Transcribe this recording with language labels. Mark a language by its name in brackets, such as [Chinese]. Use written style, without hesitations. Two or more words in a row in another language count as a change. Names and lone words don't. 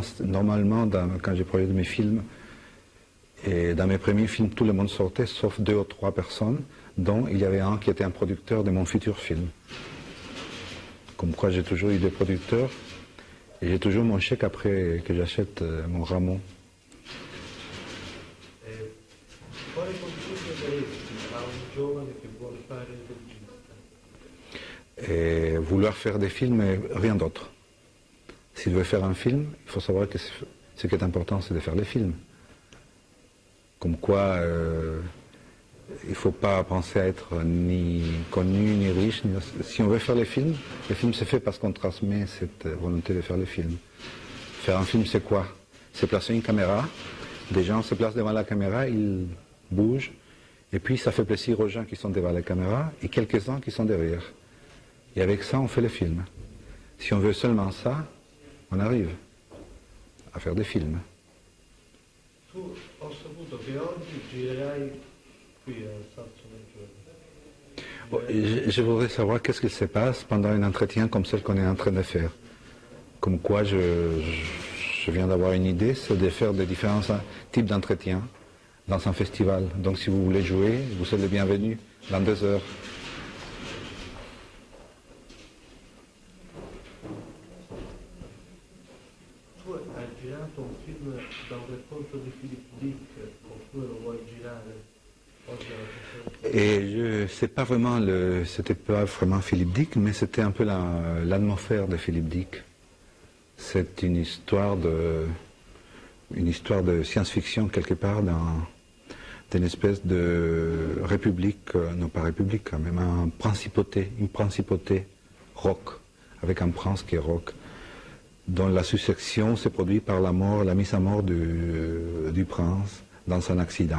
[French] Normalement, quand j'ai produit mes films, et dans mes premiers films, tout le monde sortait, sauf 2 ou 3 personnes, dont il y avait un qui était un producteur de mon futur film. Comme quoi j'ai toujours eu des producteurs, et j'ai toujours mon chèque après que j'achète mon rameau. [Italian] Quale consiglio daresti a un giovane che vuole fare il regista? [French] Et vouloir faire des films et rien d'autre. S'il veut faire un film, il faut savoir que ce qui est important, c'est de faire les films. Comme quoi, il ne faut pas penser à être ni connu, ni riche. Si on veut faire les films se fait parce qu'on transmet cette volonté de faire les films. Faire un film, c'est quoi? C'est placer une caméra, des gens se placent devant la caméra, ils bougent, et puis ça fait plaisir aux gens qui sont devant la caméra et quelques-uns qui sont derrière. Et avec ça, on fait le film. Si on veut seulement ça, on arrive à faire des films. [Italian] Tu ho saputo che oggi girerai qui a Salso Maggiore. [French] Je voudrais savoir qu'est-ce qu'il se passe pendant un entretien comme celle qu'on est en train de faire. Comme quoi, je viens d'avoir une idée, c'est de faire des différents types d'entretiens dans un festival. Donc si vous voulez jouer, vous serez les bienvenus dans 2 heures. [Italian] Tu hai girato un film [French] Et c'est pas vraiment c'était pas vraiment Philippe Dick, mais c'était un peu l'atmosphère de Philippe Dick. C'est une histoire de science-fiction quelque part d'une espèce de république, non pas république quand même, une principauté rock, avec un prince qui est rock, dont la succession s'est produite par la mise à mort du prince dans un accident.